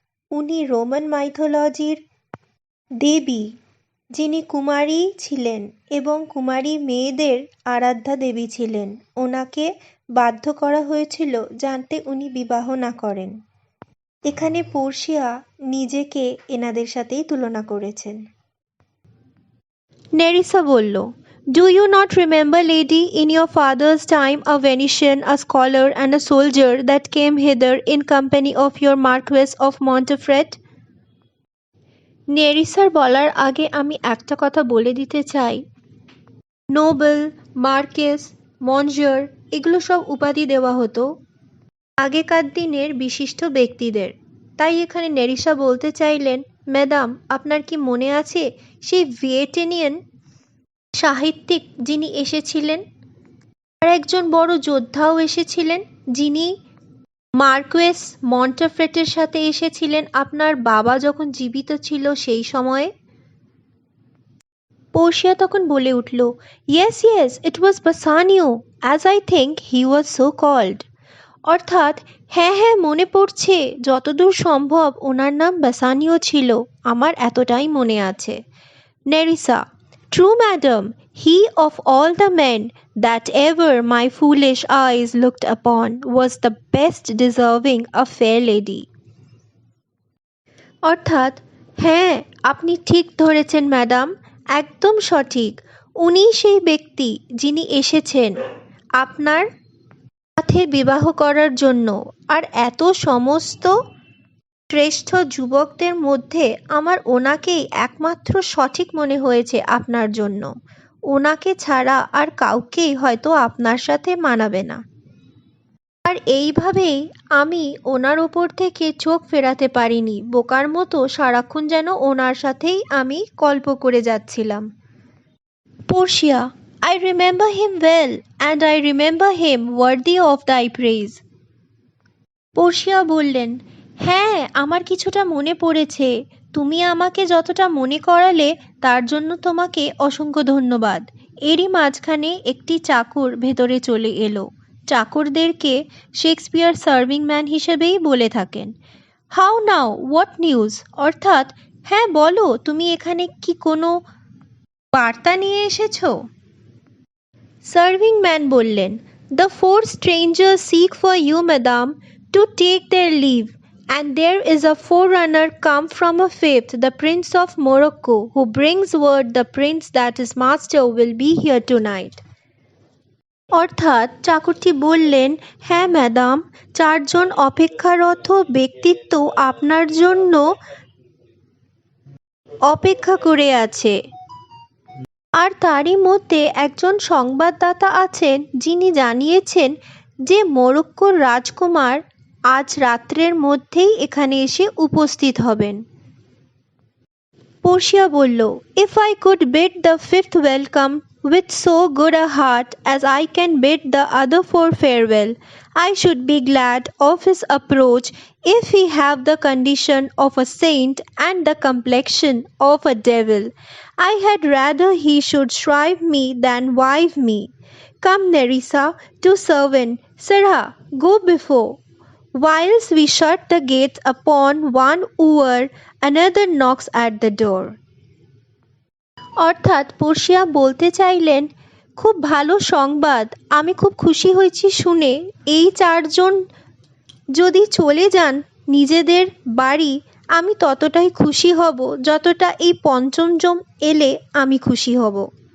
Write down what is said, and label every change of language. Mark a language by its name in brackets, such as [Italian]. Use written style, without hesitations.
[Bangla] উনি রোমান মাইথোলজির দেবী, যিনি কুমারী ছিলেন এবং কুমারী মেয়েদের আরাধ্যা দেবী ছিলেন। ওনাকে বাধ্য করা হয়েছিল জানতে উনি বিবাহ না করেন। এখানে পোর্শিয়া নিজেকে এনাদের সাথেই তুলনা করেছেন। নেরিসা বলল, [English] Do you not remember, lady, in your father's time a Venetian, a scholar and a soldier that came hither in company of your Marquess of Montefret? [Bangla] নেরিসার বলার আগে আমি একটা কথা বলে দিতে চাই। নোবেল, মার্কেস, মঞ্জর এগুলো সব উপাধি দেওয়া হতো আগেকার দিনের বিশিষ্ট ব্যক্তিদের। তাই এখানে নেরিসা বলতে চাইলেন, ম্যাডাম আপনার কি মনে আছে সেই ভিয়েটেনিয়ান সাহিত্যিক যিনি এসেছিলেন, আর একজন বড় যোদ্ধাও এসেছিলেন যিনি মার্কুয়েস মন্টেফ্রেটের সাথে এসেছিলেন আপনার বাবা যখন জীবিত ছিল সেই সময়ে? পোর্শিয়া তখন বলে উঠল, [English] Yes yes, it was Bassanio, as I think he was so called. [Bangla] অর্থাৎ হ্যাঁ হ্যাঁ মনে পড়ছে, যতদূর সম্ভব ওনার নাম বাসানিও ছিল, আমার এতটাই মনে আছে। [English] Nerissa, True, madam, he of all the men that ever my foolish eyes looked upon was the best deserving a fair lady. [Bangla] অর্থাৎ হ্যাঁ আপনি ঠিক ধরেছেন ম্যাডাম, একদম সঠিক। উনি সেই ব্যক্তি যিনি এসেছেন আপনার সাথে বিবাহ করার জন্য, আর এত সমস্ত শ্রেষ্ঠ যুবকদের মধ্যে আমার ওনাকেই একমাত্র সঠিক মনে হয়েছে আপনার জন্য। ওনাকে ছাড়া আর কাউকেই হয়তো আপনার সাথে মানাবে না। আর এইভাবেই আমি ওনার ওপর থেকে চোখ ফেরাতে পারিনি, বোকার মতো সারাক্ষণ যেন ওনার সাথেই আমি কল্প করে যাচ্ছিলাম। [English] Portia, I remember him well, and I remember him worthy of thy praise. [Bangla] Portia বললেন, হ্যাঁ আমার কিছুটা মনে পড়েছে। তুমি আমাকে যতটা মনে করালে তার জন্য তোমাকে অসংখ্য ধন্যবাদ। এরই মাঝখানে একটি চাকর ভেতরে চলে এলো। চাকরদেরকে শেক্সপিয়ার সার্ভিং ম্যান হিসেবেই বলে থাকেন। [English] How now, what news? [Bangla] অর্থাৎ হ্যাঁ বলো, তুমি এখানে কি কোনো বার্তা নিয়ে এসেছো? [English] serving man [Bangla] বললেন, [English] "The four strangers seek for you, madam, to take their leave, and there is a forerunner come from a fifth, the Prince of Morocco, who brings word the prince that his master will be here tonight." [Bangla] অর্থাৎ চাকরটি বললেন, "হ্যাঁ madam, চারজন অপেক্ষারত ব্যক্তিত্ব আপনার জন্য অপেক্ষা করে আছে। আর তারই মধ্যে একজন সংবাদদাতা আছেন যিনি জানিয়েছেন যে মরক্কোর রাজকুমার আজ রাত্রের মধ্যেই এখানে এসে উপস্থিত হবেন।" পোর্শিয়া বলল, [English] "If I could bid the fifth welcome with so good a heart as I can bid the other four farewell, I should be glad of his approach if he have the condition of a saint and the complexion of a devil. I had rather he should shrive me than wive me. Come, Nerissa, to servant, Sirha, go before. Whilst we shut the gates upon one wooer, another knocks at the door." [Bangla] অর্থাৎ Portia বলতে চাইলেন, খুব ভালো সংবাদ, আমি খুব খুশি হয়েছি শুনে। এই চারজন যদি চলে যান নিজেদের বাড়ি, আমি ততটাই খুশি হব যতটা এই পঞ্চম জন এলে আমি খুশি হব।